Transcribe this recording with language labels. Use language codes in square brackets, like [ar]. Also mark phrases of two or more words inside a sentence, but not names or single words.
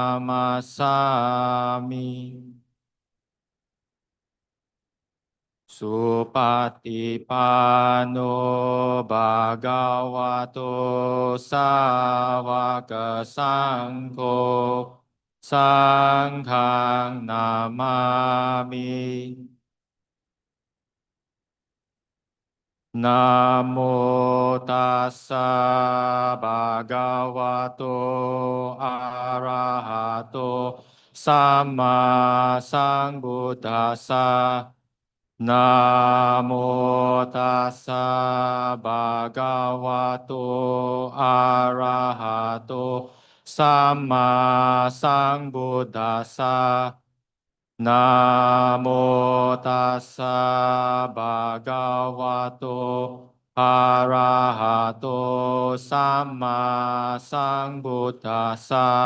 [pi] Namasami Supatipano Bhagavato Savaka Sangho Sanghang Namami Namo Tassa Bhagavato Arahato Sama Sambuddhassa นะโมตัสสะภะคะวะโตอะระหะโตสัมมาสัมพุทธัสสะนะโมตัสสะภะคะวะโตอะระหะโตสัมมาสัมพุทธัสสะ